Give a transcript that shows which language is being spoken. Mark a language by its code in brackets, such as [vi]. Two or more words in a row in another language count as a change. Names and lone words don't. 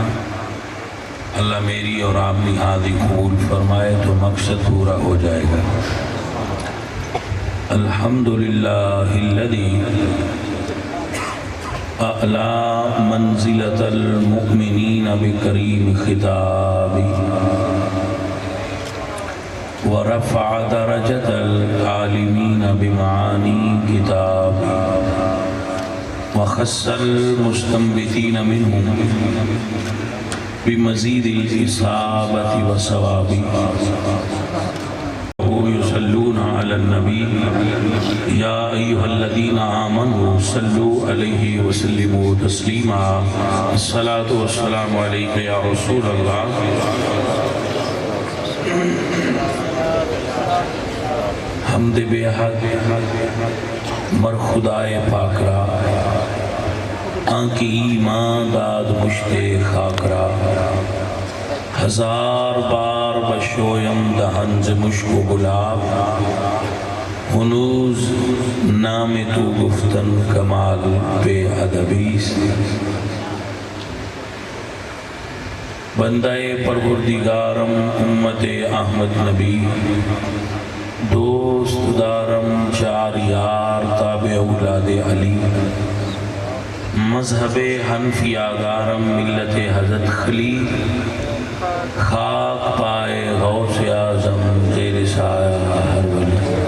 [ur] اللہ میری اور آپ کی حاضری قبول فرمائے تو مقصد پورا ہو جائے گا. [ar] الحمدللہ الذی اعلی منزلۃ المؤمنین بکریم خطابی ورفع درجة العالمین بمعانی کتابی وخص المستنبتین منهم بمزید الإصابة والثواب. يصلون على النبي يا أيها الذين آمنوا صلوا عليه وسلموا تسليما. الصلاة والسلام عليك يا رسول الله. [fa] حمد بے حق مر خدائے پاک را آنکی ایمان داد مشتے خاک را ہزار بار بشویم دہنز مشک و گلاب ہنوز نام تو گفتن کمال بے ادبی سے. بندہ پروردگارم امت احمد نبی دوست دارم چار یار تابع اولاد علی مذہب حنفی آگارم ملت حضرت خلیل خاک پائے غوث اعظم زیر سایہ ہر ولی.